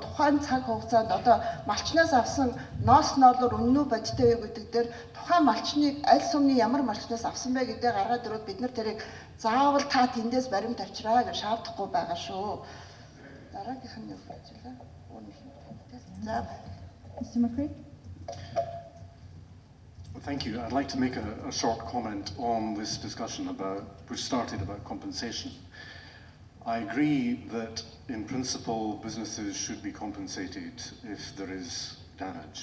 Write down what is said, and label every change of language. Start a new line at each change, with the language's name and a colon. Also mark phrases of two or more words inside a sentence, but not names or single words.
Mongolian: Тухайн цаг хугацаанд одоо малчнаас авсан ноос ноолоор үнэн үү бодиттой юу гэдэг дээр тухайн малчныг аль сумны ямар малчнаас авсан бэ гэдгээ гаргаад өрөөд бид нар тэрийг заавал та тэндээс баримт авчраа гэж шаардахгүй байгаа шүү. Дараагийнх нь юу хэлжээ? За.
English: Mr. McCrae. Thank you. I'd like to make a short comment on this discussion which started about compensation. I agree that in principle businesses should be compensated if there is damage.